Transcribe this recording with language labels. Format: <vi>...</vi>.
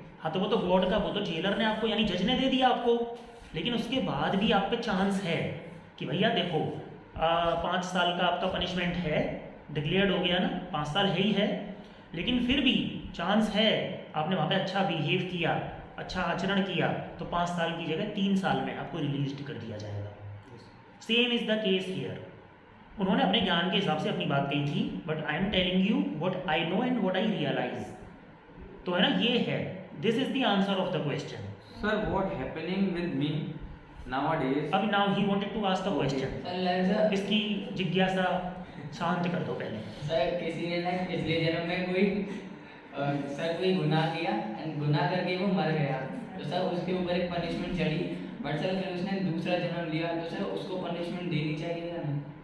<hi>हाँ तो वो तो गॉड का, वो तो जेलर ने आपको यानी जज ने दे दिया आपको, लेकिन उसके बाद भी आप पे चांस है कि भैया देखो 5 साल का आपका पनिशमेंट है, डिक्लेयर्ड हो गया ना, 5 साल है ही है, लेकिन फिर भी चांस है, आपने वहाँ पे अच्छा बिहेव किया, अच्छा आचरण किया, तो 5 साल की जगह 3 साल में आपको रिलीज कर दिया जाएगा।</hi> <en>Same is the case here.</en> <hi>उन्होंने अपने ज्ञान के हिसाब से अपनी बात कही थी,</hi> <en>But I am telling you what I know and what I realise.</en> <hi>तो है ना, ये है,</hi> <en>This is the answer of the question. Sir, what happening with me nowadays? अब now he wanted to ask the question,</en> <hi>sir लग इसकी जिज्ञासा शांत कर दो पहले। सर किसी ने ना पिछले जन्म में कोई सर कोई गुनाह किया एंड गुनाह करके वो मर गया, तो सर उसके ऊपर एक पनिशमेंट चढ़ी, बट सर फिर उसने दूसरा जन्म लिया, तो सर उसको पनिशमेंट देनी चाहिए या नहीं?</hi>